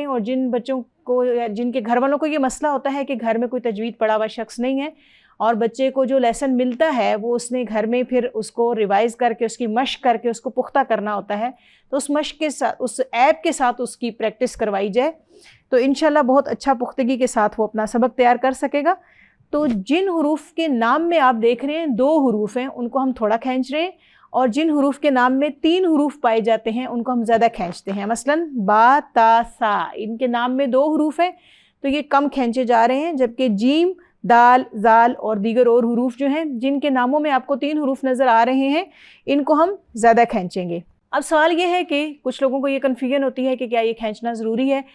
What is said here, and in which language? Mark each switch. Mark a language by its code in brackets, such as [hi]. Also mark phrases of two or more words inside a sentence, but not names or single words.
[ur] اور جن بچوں کو یا جن کے گھر والوں کو یہ مسئلہ ہوتا ہے کہ گھر میں کوئی تجوید پڑھا ہوا شخص نہیں ہے اور بچے کو جو لیسن ملتا ہے وہ اس نے گھر میں پھر اس کو ریوائز کر کے اس کی مشق کر کے اس کو پختہ کرنا ہوتا ہے، تو اس مشق کے ساتھ اس ایپ کے ساتھ اس کی پریکٹس کروائی جائے تو انشاءاللہ بہت اچھا پختگی کے ساتھ وہ اپنا سبق تیار کر سکے گا. تو جن حروف کے نام میں آپ دیکھ رہے ہیں 2 حروف ہیں ان کو ہم تھوڑا کھینچ رہے ہیں، اور جن حروف کے نام میں 3 حروف پائے جاتے ہیں ان کو ہم زیادہ کھینچتے ہیں. مثلا با تا سا، ان کے نام میں 2 حروف ہیں تو یہ کم کھینچے جا رہے ہیں، جبکہ جیم دال زال اور دیگر اور حروف جو ہیں جن کے ناموں میں آپ کو 3 حروف نظر آ رہے ہیں ان کو ہم زیادہ کھینچیں گے. اب سوال یہ ہے کہ کچھ لوگوں کو یہ کنفیوژن ہوتی ہے کہ کیا یہ کھینچنا ضروری ہے.